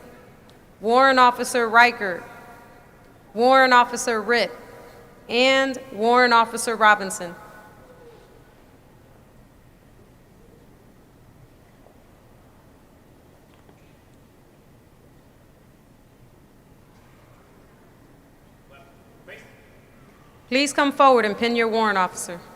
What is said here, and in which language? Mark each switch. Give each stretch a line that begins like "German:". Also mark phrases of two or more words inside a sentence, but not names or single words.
English: Warrant Officer Reichert, Warrant Officer Ritt, and Warrant Officer Robinson. Please come forward and pin your warrant officer.